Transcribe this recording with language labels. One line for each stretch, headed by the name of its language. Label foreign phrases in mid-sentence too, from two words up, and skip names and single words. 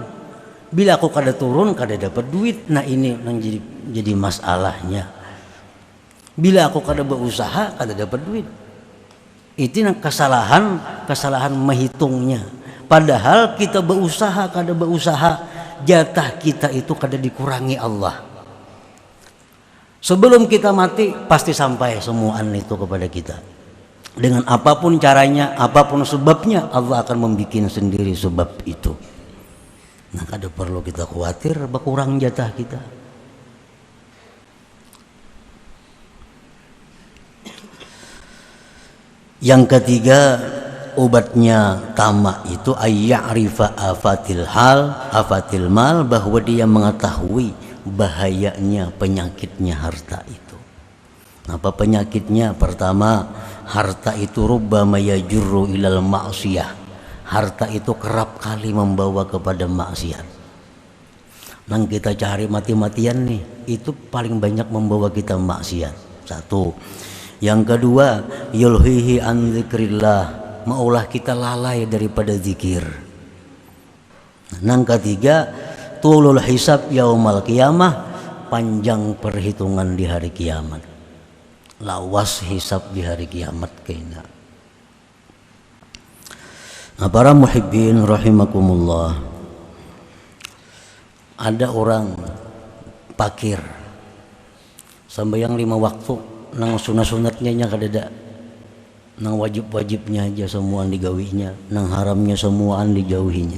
Banjar: Bila aku kada turun, kada dapat duit. Nah ini nang jadi masalahnya. Bila aku kada berusaha, kada dapat duit. Itu nang kesalahan menghitungnya. Padahal kita berusaha, kada berusaha, jatah kita itu kada dikurangi Allah. Sebelum kita mati pasti sampai semuaan itu kepada kita.
Indonesian: Dengan apapun caranya, apapun sebabnya, Allah akan membuat sendiri sebab itu.
Banjar: Nah, kada perlu kita khawatir berkurang jatah kita.
Indonesian: Yang ketiga, obatnya tamak itu
Arabic: أن يعرف آفات المال,
Indonesian: bahwa dia mengetahui bahayanya, penyakitnya harta itu.
Arabic: Apa penyakitnya? Pertama, harta itu ربما يجر إلى المعصية.
Indonesian: Harta itu kerap kali membawa kepada maksiat.
Banjar: Nang kita cari mati-matian nih, itu paling banyak membawa kita maksiat.
Indonesian: Satu. Yang kedua,
Arabic: يلهيه عن ذكر الله,
Indonesian: maulah kita lalai daripada zikir.
Arabic: Yang ketiga, طول الحساب يوم القيامة, panjang perhitungan di hari kiamat.
Banjar: Lawas hisab di hari kiamat kena.
Indonesian: Nah, para
Arabic: محبين رحمكم الله,
Banjar: ada orang pakir sambayang 5 waktu, nang sunat-sunatnya nya kadada, nang wajib-wajibnya aja semuaan digawinya, nang haramnya semuaan dijauhinya.